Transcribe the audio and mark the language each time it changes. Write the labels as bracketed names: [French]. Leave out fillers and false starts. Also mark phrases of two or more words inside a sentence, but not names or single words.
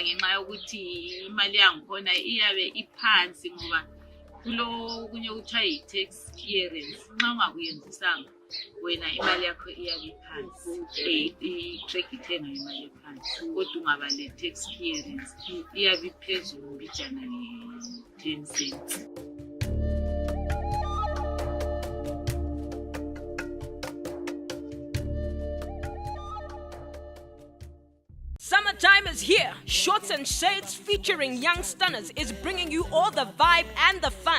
[North Ndebele] ngenxa yokuthi imali yangikhona iyabe iphansi ngoba kulo kunye kuthiwa yi- [English] tax clearance [North Ndebele] nxa ungakuyenzisanga wena imali yakho iyabe iphansi i-track ithenga imali ephansi kodwa ungaba le- [English] tax clearance [North Ndebele] iyabe iphezulu mbijana nge-10 cents. [English] Summertime is here. Shorts and Shades featuring young stunners is bringing you all the vibe and the fun.